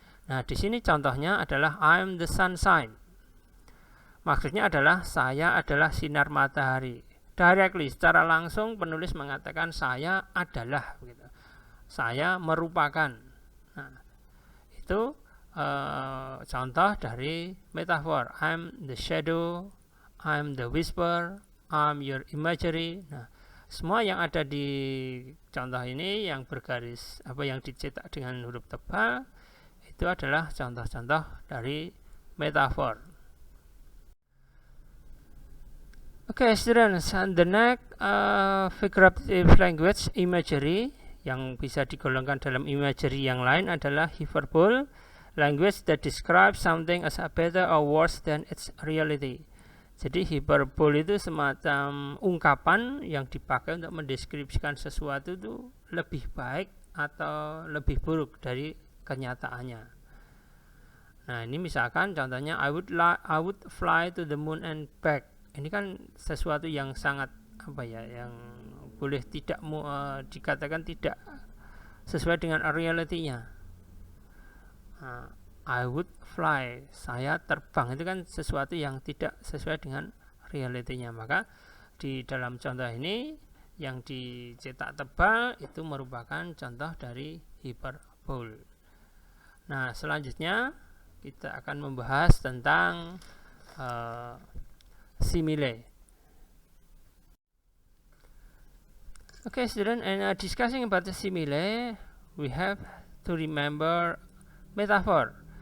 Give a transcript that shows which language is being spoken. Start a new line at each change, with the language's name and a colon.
Indonesian: Nah, di sini contohnya adalah
English: I'm the sunshine.
Indonesian: Maksudnya adalah saya adalah sinar matahari.
English: Directly,
Indonesian: secara langsung penulis mengatakan saya adalah, begitu. Saya merupakan. Nah, itu contoh dari metafor.
English: I'm the shadow, I'm the whisper, I'm your imagery.
Indonesian: Nah, semua yang ada di contoh ini yang bergaris yang dicetak dengan huruf tebal itu adalah contoh-contoh dari metafor.
English: Okay, students, and the next figurative language imagery yang
Indonesian: bisa digolongkan dalam imagery yang lain adalah hyperbole,
English: language that describes something as better or worse than its reality.
Indonesian: Jadi hiperbol itu semacam ungkapan yang dipakai untuk mendeskripsikan sesuatu itu lebih baik atau lebih buruk dari kenyataannya. Nah, ini misalkan contohnya
English: I would fly to the moon and back.
Indonesian: Ini kan sesuatu yang sangat yang boleh tidak dikatakan tidak sesuai dengan realitinya.
English: I would fly,
Indonesian: saya terbang, itu kan sesuatu yang tidak sesuai dengan realitinya. Maka di dalam contoh ini yang dicetak tebal itu merupakan contoh dari hiperbol. Nah, selanjutnya kita akan membahas tentang simile.
English: Okay, student, and discussing about the simile, we have to remember metaphor.